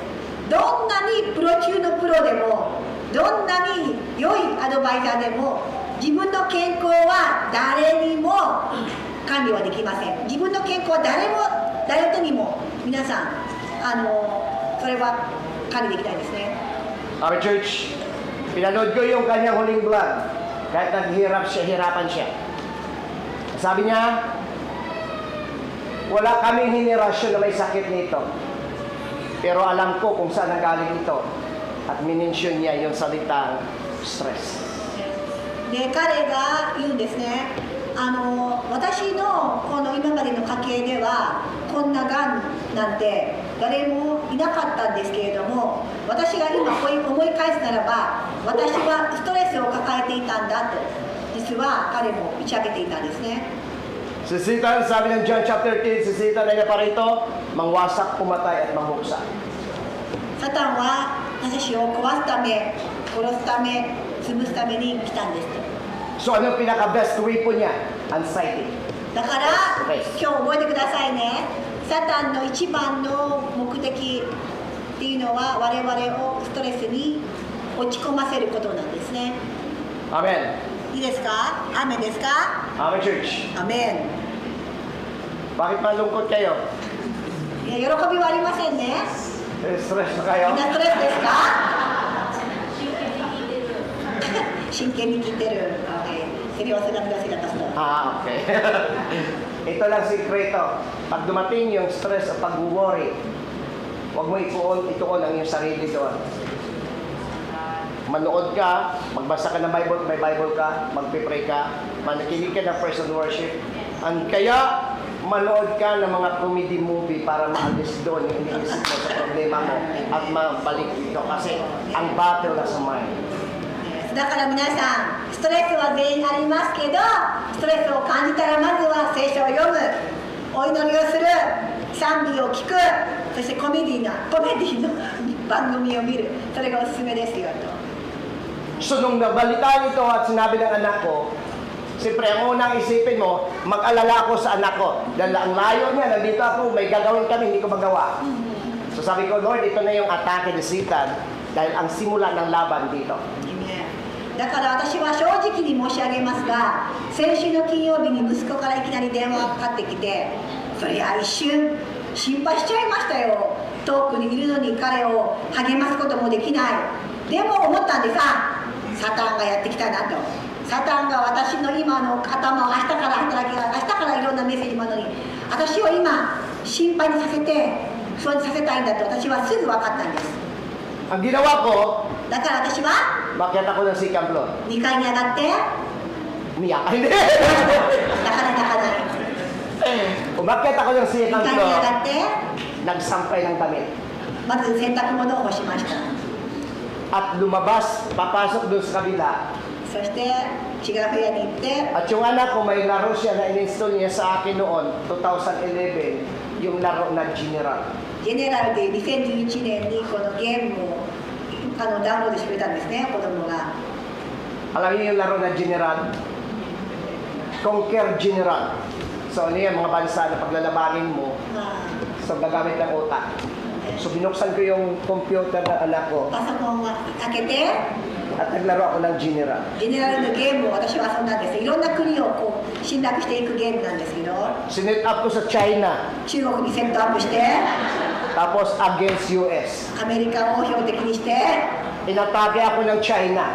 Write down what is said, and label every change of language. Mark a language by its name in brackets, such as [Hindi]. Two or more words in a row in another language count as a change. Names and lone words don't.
[Japanese] どんなにプロ中のプロでもどんなに良いアドバイザーでも自分の健康は誰にも管理はできません。自分の健康は誰とにも皆さんそれは管理できないですね。 [English] Our church, [Filipino] pinanood ko yung kanyang huling vlog. Kahit hirapan siya. Sabi niya, wala kaming henerasyon na may sakit nito. Pero alam ko kung saan nanggaling ito. At minensyon niya yung salitang stress. [Japanese] で彼が言うんですね。私のこの今までの家系ではこんながんなんて誰もいなかったんですけれども、私が今思い返すならば私はストレスを抱えていたんだと実は彼も打ち明けていたんですね。 [Filipino] Si Satan, sabi ng John chapter 10, si Satan ay naparito, mangwasak, pumatay at manghuksa. [Japanese] サタンは私を壊すため、殺すため、潰すために来たんですと。 [Filipino] So ano yung pinaka- [English] best weapon [Filipino] niya? Anxiety. [Japanese] だから今日覚えてくださいね。サタンの一番の目的っていうのは我々をストレスに落ち込ませることなんですね。 Amen. いいですか？アーメンですか？ [English] Amen, church. [Japanese] アーメ [Filipino] Bakit malungkot kayo? [Japanese] ン。いや喜びはありませんね。 [Filipino] Stress na kayo? [Japanese] みんなストレスですか？真剣に聞いてる。 [Filipino] Seryoso lang daw sila pastor. Ah, okay. Ito lang sikreto. Pag dumating yung stress o pag-worry, huwag mo ituon ang iyong sarili doon. Manood ka, magbasa ka ng Bible, may Bible ka, magpipray ka, manakinig ka ng [English] praise and worship. [Filipino] Kaya, manood ka ng mga [English] comedy movie [Filipino] para maalis doon yung iniisip mo sa problema mo at mabalik dito. Kasi ang battle na sa mind. [Japanese] だから皆さん、ストレスは全員ありますけど、ストレスを感じたらまずは聖書を読む、お祈りをする、賛美を聞く、そしてコメディの番組を見る、それがおすすめですよと。 [Filipino] So nung nabalitaan ito at sinabi ng anak ko, siyempre ang unang isipin mo, mag-alala ako sa anak ko. Dahil ang layo niya, nandito ako, may gagawin kami, hindi ko magawa. So sabi ko, Lord, ito na yung atake ni Satan dahil ang simula ng laban dito. [Japanese] だから私は正直に申し上げますが、先週の金曜日に息子からいきなり電話がかかってきて、そりゃ一瞬心配しちゃいましたよ。遠くにいるのに彼を励ますこともできない。でも思ったんです。サタンがやってきたなと。サタンが私の今の頭を明日からいろんなメッセージもあるのに、私を今心配にさせて、そうさせたいんだと私はすぐ分かったんです。 [Filipino] Ang ginawa ko, [Japanese] だから私は [Filipino] makyat ako ng [English] second floor. [Japanese] 2 階に上がって、 [Filipino] Niyak. Hindi. [Japanese] なかなかない。 [Filipino] Umakyat ako ng [Japanese] 2 [Filipino] second [Japanese] 階に [Filipino] floor, [Japanese] 上がって、 [Filipino] nagsampay ng damit. [Japanese] まず洗濯物を干しました。 [Filipino] At lumabas, papasok doon sa kabila. [Japanese] そして違う部屋に行って、 [Filipino] At yung anak ko, may laro siya na in-install niya sa akin noon, 2011, yung laro na General. [Japanese] ジェネラルで2011年にこのゲームをダウンロードしてくれたんですね、子供が。 [Filipino] Alam niyo yung laro na General? Conquer General. So, ano yan, mga bansa na paglalabanin mo, [Japanese] まあ [Filipino] so gagamit ng utak. So, binuksan ko yung computer ng anak ko [Japanese] パソコンを開けて、 [Filipino] at naglaro ako ng General. [Japanese] ジェネラルのゲームを私は遊んだんです。いろんな国をこう侵略していくゲームなんですけど、 [Filipino] Sinet up ko sa China, [Japanese] 中国にセットアップして、 [Filipino] tapos against US. [Japanese] アメリカを標的にして、 [Filipino] Inatake ako ng China